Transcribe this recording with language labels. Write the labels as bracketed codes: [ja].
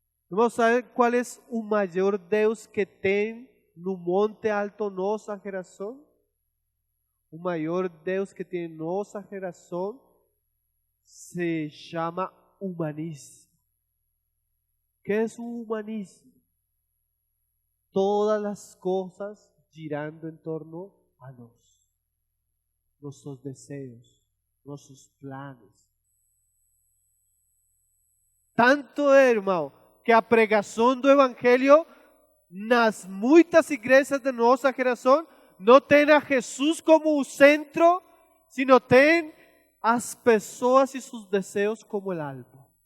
[pt] Irmão, sabe qual é o maior Deus que tem no Monte Alto nossa geração? O maior Deus que tem nossa geração se chama humanismo. [es] ¿Qué es un humanismo? Todas las cosas girando en torno a nuestros deseos, nuestros planes. [pt] Tanto, irmão, que a pregação do Evangelho nas muitas igrejas de nossa geração não tem a Jesus como o centro, sino tem as pessoas e seus desejos como o alvo.